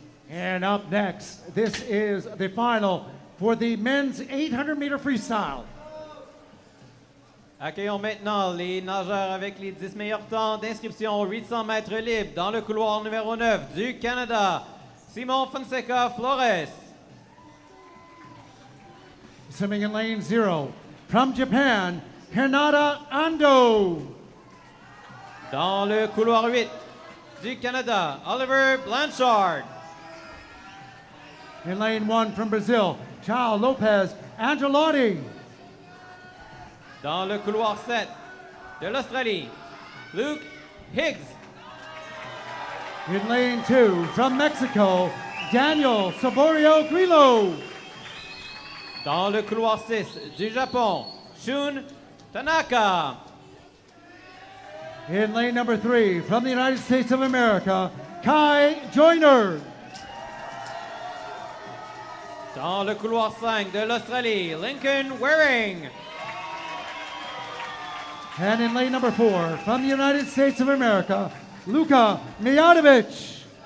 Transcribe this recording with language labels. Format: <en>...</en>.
<en>And up next, this is the final for the men's 800 meter freestyle.</en> <fr>Accueillons maintenant les nageurs avec les 10 meilleurs temps d'inscription aux 800 mètres libres dans le couloir numéro 9 du Canada. Simon Fonseca Flores.</fr> <en>Swimming in lane 0, from Japan, Hinata Ando.</en> <fr>Dans le couloir 8 du Canada, Oliver Blanchard.</fr> <en>In lane 1 from Brazil, Chao Lopez Angelotti.</en> <fr>Dans le couloir 7 de l'Australie, Luke Higgs.</fr> <en>In lane 2 from Mexico, Daniel Saborio Grillo.</en> <fr>Dans le couloir 6 du Japon, Shun Tanaka.</fr> <en>In lane number 3 from the United States of America, Kai Joyner.</en> <fr>Dans le couloir 5 de l'Australie, Lincoln Waring.</fr> <en>And in lane number 4 from the United States of America, Luka Mijatovic.</en>